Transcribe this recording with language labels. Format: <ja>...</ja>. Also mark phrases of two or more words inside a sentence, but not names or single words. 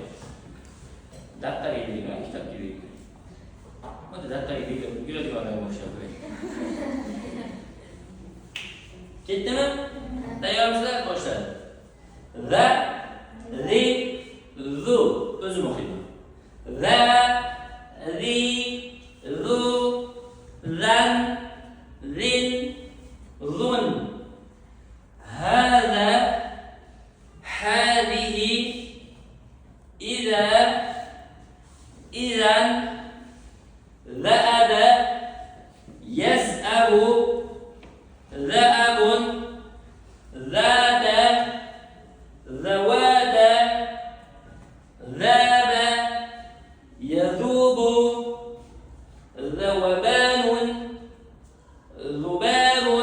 <uz>Daftarga belgilayman, kitobga belgilayman. Mana daftarga belgilab yuradigan odamga o'xshab qo'ying. Ketdimi? Tayyormisizlar? Boshladi. Va ri zu o'zim o'qiyman. Va ri zu zan zin zun</uz> <ar>هذا هذه إذا إذا ذهب يذهب ذهب ذات ذوات ذاب يذوب ذوبان ذباب</ar>